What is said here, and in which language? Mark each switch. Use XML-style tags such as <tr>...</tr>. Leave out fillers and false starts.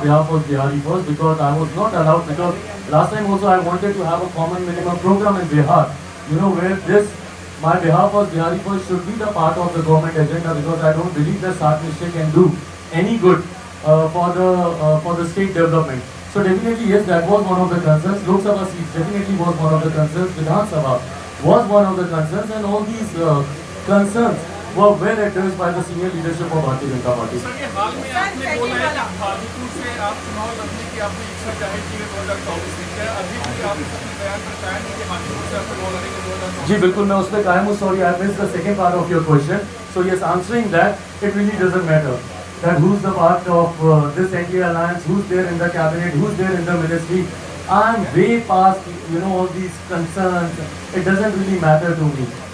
<en>Bihar was Bihari first because I was not allowed, because last time also I wanted to have a common minimum program in Bihar, you know, where this, my Bihar was Bihari first should be the part of the government agenda, because I don't believe that Sat Nishchay can do any good for the state development. So definitely yes, that was one of the concerns. Lok Sabha seats definitely was one of the concerns. Vidhan Sabha was one of the concerns, and all these concerns were well addressed by the senior leadership of Bharatiya Janata Party.</en> <hi>Sir, ये हाल में आपने बोला है कि हाजीपुर से आप चुनाव लड़ने की आपने इच्छा जाहिर की है 2024 में, क्या अभी भी आप अपने बयान पर कायम हैं कि हाजीपुर से आप चुनाव लड़ेंगे 2024? जी बिल्कुल, मैं उस पर कायम हूँ.</hi> <en>Sorry, I missed the second part of your question. So yes, answering that, it really doesn't matter that who's the part of this NDA alliance, who's there in the cabinet, who's there in the ministry. I'm way past, you know, all these concerns. It doesn't really matter to me.</en>